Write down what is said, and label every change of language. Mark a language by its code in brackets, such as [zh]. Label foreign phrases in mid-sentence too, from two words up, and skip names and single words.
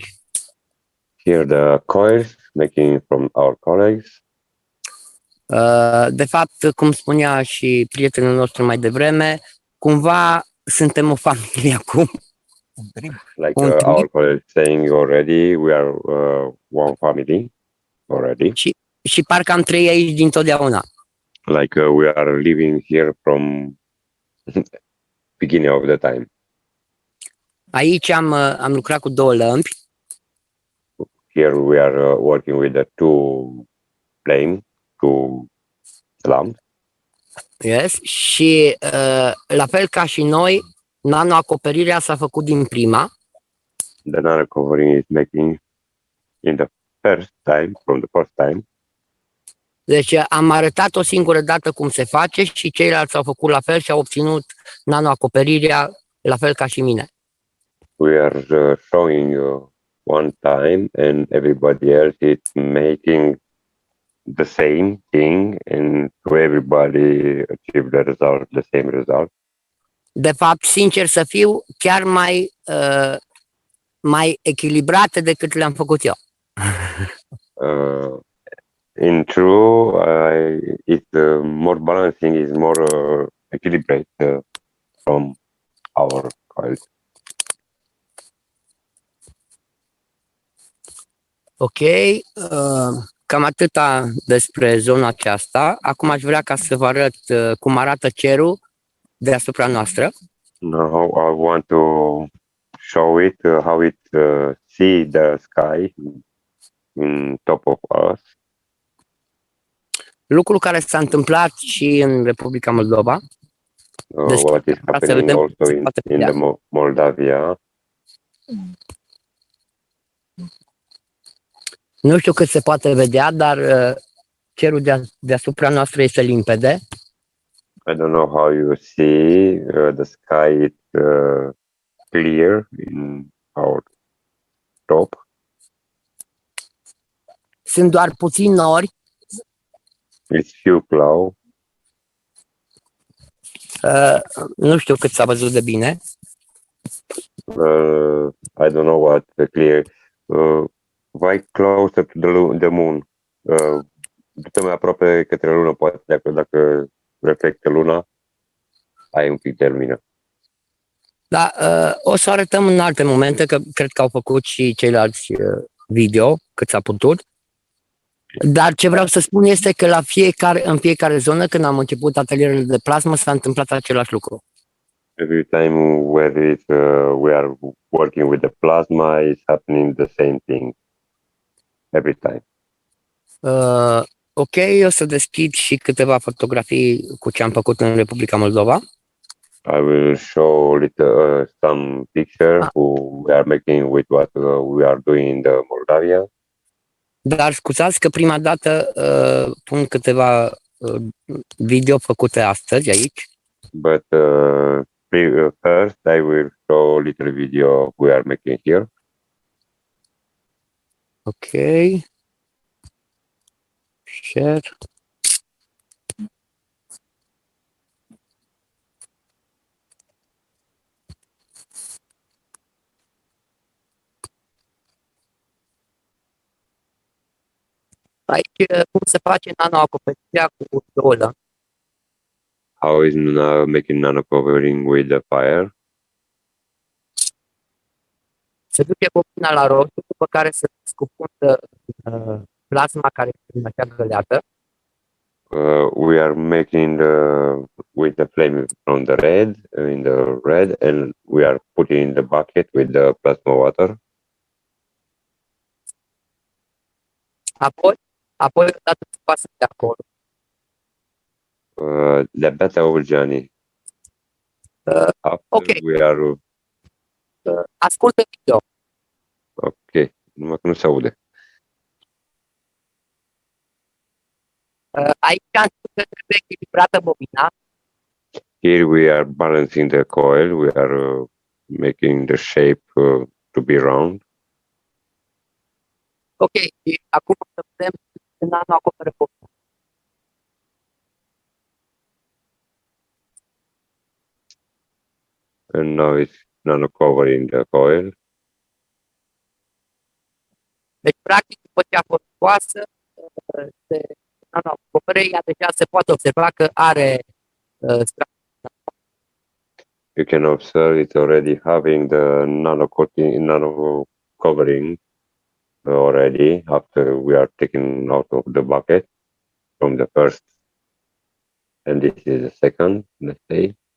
[en] Here the coils making from our colleagues. [ro] De fapt, cum spunea și prietenul nostru mai devreme, cumva suntem o familie acum. [en] Like our colleague saying already, we are one family already. [ro] Și parcă am trăit aici dintotdeauna. [en] Like we are living here from beginning of the time. [ro] Aici am lucrat cu 2 lămpi. [en] Here we are working with the 2 lamps. Yes. [ro] Și la fel ca și noi, nano-acoperirea s-a făcut din prima. [en] The nano covering is making in the first time, from the first time. [ro] Deci am arătat o singură dată cum se face și ceilalți au făcut la fel și au obținut nano-acoperirea la fel ca și mine. [en] We are showing one time and everybody else is making the same thing and to everybody achieve the result, the same result. [ro] De fapt, sincer să fiu, chiar mai echilibrate decât le-am făcut eu. [en] In true, it's more balancing, is more equilibrated from our coils. [ro] Ok, cam atâta despre zona aceasta. Acum aș vrea ca să vă arăt cum arată cerul deasupra noastră. [en] Now I want to show it, how it see the sky in top of us. [ro] Lucru care s-a întâmplat și în Republica Moldova. [en] What is happening also in the Moldavia. [ro] Nu știu cât se poate vedea, dar cerul deasupra noastră este limpede. [en] I don't know how you see the sky is clear in our top. [ro] Sunt doar puțini nori. [en] It's few clouds. [ro] Nu știu cât s-a văzut de bine. [en] I don't know what clear. Vai closer to the moon. [ro] Du-te mai aproape către lună, poate dacă reflectă luna, ai un pic de lumină. Da, o să arătăm în alte momente, că cred că au făcut și ceilalți video, cât s-a putut. Dar ce vreau să spun este că în fiecare zonă, când am început atelierele de plasmă, s-a întâmplat același lucru. [en] Every time where we are working with the plasma, is happening the same thing. Every time. [ro] Ok, o să deschid și câteva fotografii cu ce am făcut în Republica Moldova. [en] I will show some pictures we are making with what we are doing in the Moldavia. [ro] Dar scuzați că prima dată pun câteva video făcute astăzi aici. [en] But first I will show a little video we are making here. Ok. Share. [ro] Aici cum se face nano-acoperirea cu 2 lămpi. [en] How is making nano covering with the fire? [ro] Se duce bobina la roșu, după care se scufundă plasma care este în acea găleată. [en] We are making with the flame from the red, in the red, and we are putting in the bucket with the plasma water. [ro] Apoi odată ce pasă de acolo. De-abia te auzi, Gianni. Ok. [en] We are... [ro] Ascultă video. Ok. numai că nu se aude. Aici trebuie echilibrată bobina. [en] Here we are balancing the coil. We are making the shape to be round. [ro] Ok, și acum să vedem nano acoperă bobina. [en] And now it's nano covering the coil. [ro] Deci, practic, după ce a fost scoasă de nano acoperă, ea deja se poate observa că are [en] You can observe it's already having the nano coating, nano covering already after we are taken out of the bucket from the first, and this is the second, let's say.